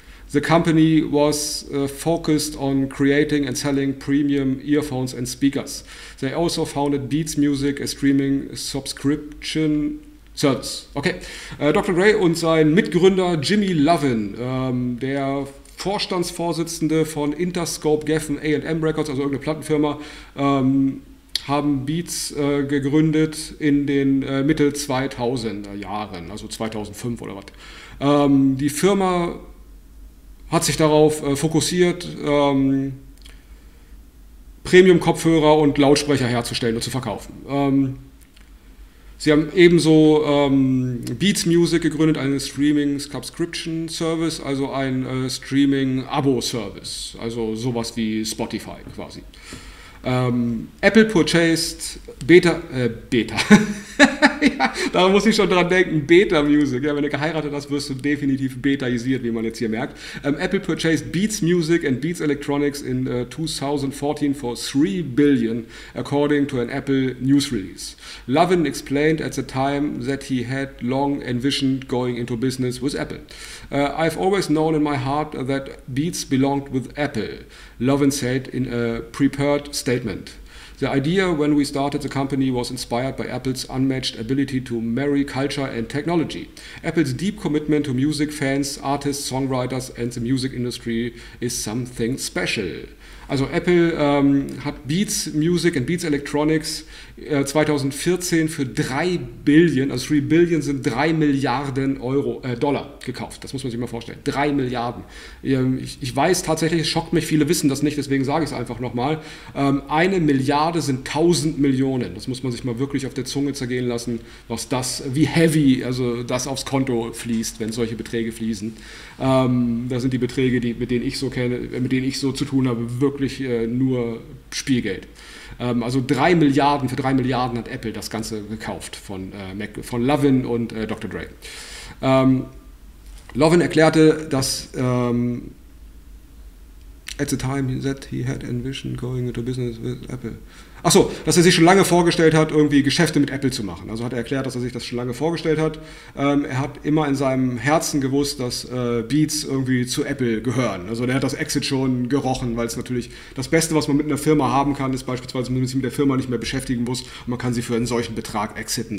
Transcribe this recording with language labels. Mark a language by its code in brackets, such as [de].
[en] The company was focused on creating and selling premium earphones and speakers. They also founded Beats Music, a streaming subscription service. Okay, Dr. [de] Dre und sein Mitgründer Jimmy Lovin, der Vorstandsvorsitzende von Interscope Geffen A&M Records, also irgendeine Plattenfirma, haben Beats gegründet in den Mitte 2000er Jahren, also 2005 oder was. Die Firma hat sich darauf fokussiert, Premium-Kopfhörer und Lautsprecher herzustellen und zu verkaufen. Sie haben ebenso Beats Music gegründet, einen Streaming-Subscription-Service, also ein Streaming-Abo-Service, also sowas wie Spotify quasi. [en] Apple purchased Beta. [de] Ja, da muss ich schon dran denken, Beta Music. Ja, wenn du geheiratet hast, wirst du definitiv betaisiert, wie man jetzt hier merkt. [en] Apple purchased Beats Music and Beats Electronics in 2014 for $3 billion, according to an Apple news release. Lovin explained at the time that he had long envisioned going into business with Apple. I've always known in my heart that Beats belonged with Apple, Lovin said in a prepared statement. The idea when we started the company was inspired by Apple's unmatched ability to marry culture and technology. Apple's deep commitment to music fans, artists, songwriters and the music industry is something special. [de] Also Apple hat Beats Music und Beats Electronics 2014 für 3 Billion sind 3 Milliarden Euro, Dollar gekauft. Das muss man sich mal vorstellen. 3 Milliarden. Ich weiß tatsächlich, es schockt mich, viele wissen das nicht, deswegen sage ich es einfach nochmal. 1 Milliarde sind 1000 Millionen. Das muss man sich mal wirklich auf der Zunge zergehen lassen, was das, wie heavy also das aufs Konto fließt, wenn solche Beträge fließen. Das sind die Beträge, die, mit denen ich so kenne, mit denen ich so zu tun habe, wirklich nur Spielgeld. Also 3 Milliarden, für 3 Milliarden hat Apple das Ganze gekauft von Lovin und Dr. Dre. Lovin erklärte, dass [en] at the time he said he had envisioned going into business with Apple. [de] Achso, dass er sich schon lange vorgestellt hat, irgendwie Geschäfte mit Apple zu machen. Also hat er erklärt, dass er sich das schon lange vorgestellt hat. Er hat immer in seinem Herzen gewusst, dass Beats irgendwie zu Apple gehören. Also er hat das Exit schon gerochen, weil es natürlich das Beste, was man mit einer Firma haben kann, ist beispielsweise, wenn man sich mit der Firma nicht mehr beschäftigen muss und man kann sie für einen solchen Betrag exiten.